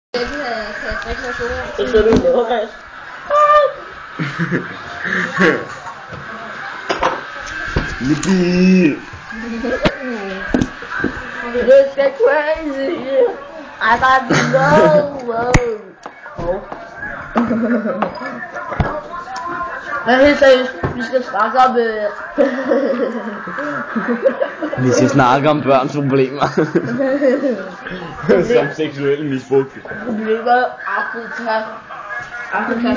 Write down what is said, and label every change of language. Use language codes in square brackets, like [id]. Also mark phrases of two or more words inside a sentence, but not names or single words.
[da] Så skal du i levergræs. Yippee! [en] This is crazy. I got no. [da] Men helt seriøst, vi skal snakke om... Vi skal snakke om børns problemer. Som seksuelle misbrugte. Problemer Afrika.